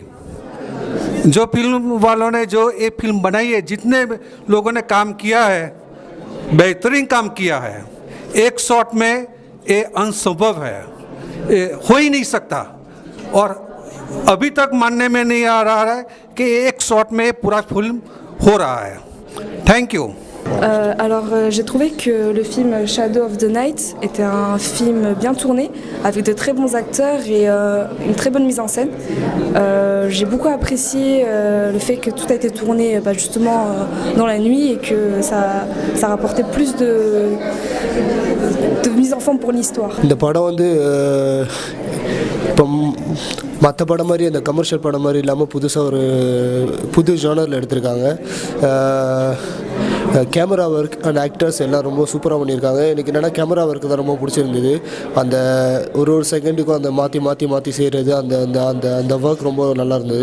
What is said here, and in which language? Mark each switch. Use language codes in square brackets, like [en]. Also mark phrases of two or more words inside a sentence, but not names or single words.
[hi] जो फिल्म वालों ने जो ये फिल्म बनाई है, जितने लोगों ने काम किया है, बेहतरीन काम किया है. एक शॉट में ये असंभव है, ये हो ही नहीं सकता. और अभी तक मानने में नहीं आ रहा है कि एक शॉट में पूरा फिल्म हो रहा है. [en] thank you. [fr] Alors j'ai trouvé que le film Shadow of the Night était un film bien tourné, avec de très bons acteurs et une très bonne mise en scène. J'ai beaucoup apprécié le fait que tout a été tourné justement dans la nuit et que ça rapportait plus de mise en forme pour l'histoire. [ta] இந்த படம் வந்து இப்போ மற்ற படம் மாதிரி அந்த கமர்ஷியல் படம் மாதிரி இல்லாமல் புதுசாக ஒரு புது ஜானரில் எடுத்திருக்காங்க. [en] camera work and actors [ta] எல்லாம் ரொம்ப சூப்பராக பண்ணியிருக்காங்க. எனக்கு என்னென்னா [en] camera work [ta] தான் ரொம்ப பிடிச்சிருந்தது. அந்த ஒரு செகண்டுக்கும் அந்த மாற்றி செய்கிறது, அந்த அந்த அந்த ஒர்க் ரொம்ப நல்லா இருந்தது.